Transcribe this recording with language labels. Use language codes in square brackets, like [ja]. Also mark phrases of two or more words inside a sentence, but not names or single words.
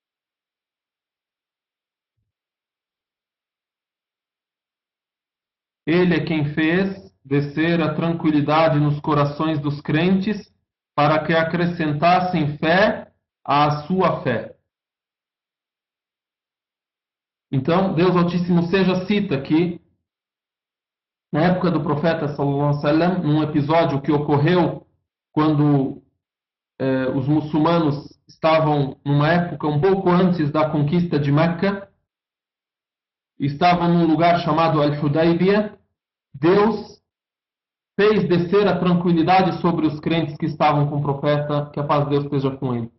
[pt] Ele é quem fez descer a tranquilidade nos corações dos crentes, para que acrescentassem fé à sua fé. Então, Deus Altíssimo seja cita que, na época do profeta [ar] صلى الله عليه وسلم, [pt] num episódio que ocorreu quando os muçulmanos estavam numa época um pouco antes da conquista de Meca, estavam num lugar chamado Al-Hudaybiyah, Deus fez descer a tranquilidade sobre os crentes que estavam com o profeta, que a paz de Deus esteja com ele.